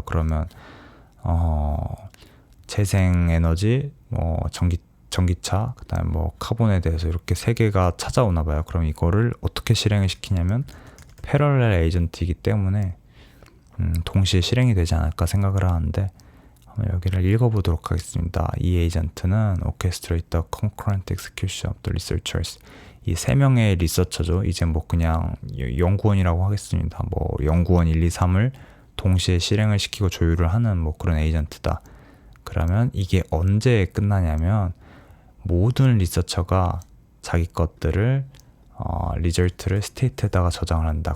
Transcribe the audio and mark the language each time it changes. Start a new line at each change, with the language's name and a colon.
Korean: 그러면 재생에너지, 뭐 전기차, 그다음에 뭐 카본에 대해서 이렇게 3개가 찾아오나 봐요. 그럼 이거를 어떻게 실행을 시키냐면 패러렐 에이전트이기 때문에 동시에 실행이 되지 않을까 생각을 하는데 한번 여기를 읽어보도록 하겠습니다. 이 에이전트는
English: orchestrate the concurrent execution of the researchers.
Korean: 이 3명의 리서처죠. 이제 뭐 그냥 연구원이라고 하겠습니다. 뭐 연구원 1, 2, 3을 동시에 실행을 시키고 조율을 하는 뭐 그런 에이전트다. 그러면 이게 언제 끝나냐면 모든 리서처가 자기 것들을 리절트를 스테이트에다가 저장을 한다.